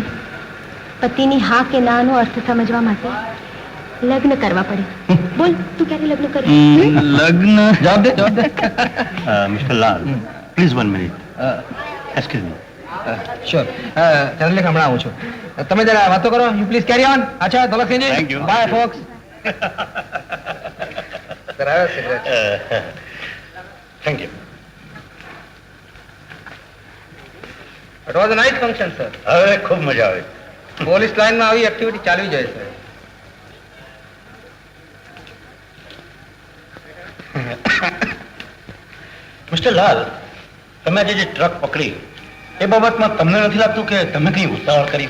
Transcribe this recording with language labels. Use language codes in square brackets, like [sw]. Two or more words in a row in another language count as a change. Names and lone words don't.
[gu] પતિની હા કે ના નો અર્થ સમજવા માટે લગ્ન કરવા પડે. બોલ, તું ક્યારે લગ્ન કરે? લગ્ન? જવાબ દે. [en] Mister Lal, please 1 minute. Excuse me. [gu] શ્યોર. ચંદ્રલેખા, હમણાં આવું છું. તમે જરા વાતો કરો. [en] you please carry on. [gu] અચ્છા, દોલકસિંહજી. [en] Thank you. bye folks. thank you. It was a nice function, sir. [gu] હવે ખૂબ મજા આવે. [en] police lineમાં [gu] આવી એક્ટિવિટી ચાલવી જોઈએ, સર. મિસ્ટર લાલ, તમે આજે જે ટ્રક પકડી એ બાબતમાં તમને નથી લાગતું કે તમે કઈ ઉતાવળ કરી?